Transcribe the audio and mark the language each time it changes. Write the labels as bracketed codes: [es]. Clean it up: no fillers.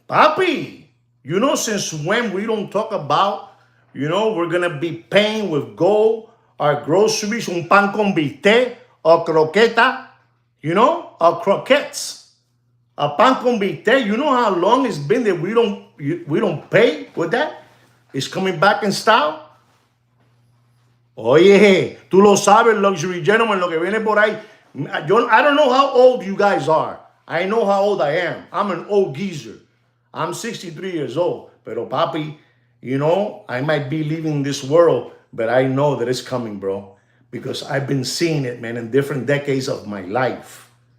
[en] Papi, you know, since when we don't talk about, you know, we're going to be paying with gold our groceries, un pan con bistec, or croqueta, you know, or croquettes. A pan con bistec, you know how long it's been that we don't pay with that? It's coming back in style. [es] Oye, tú lo sabes, [en] luxury gentlemen, [es] lo que viene por ahí. [en] I don't know how old you guys are. I know how old I am. I'm an old geezer. I'm 63 years old. [es] Pero papi, [en] you know, I might be leaving this world, but I know that it's coming, bro. Because I've been seeing it, man, in different decades of my life.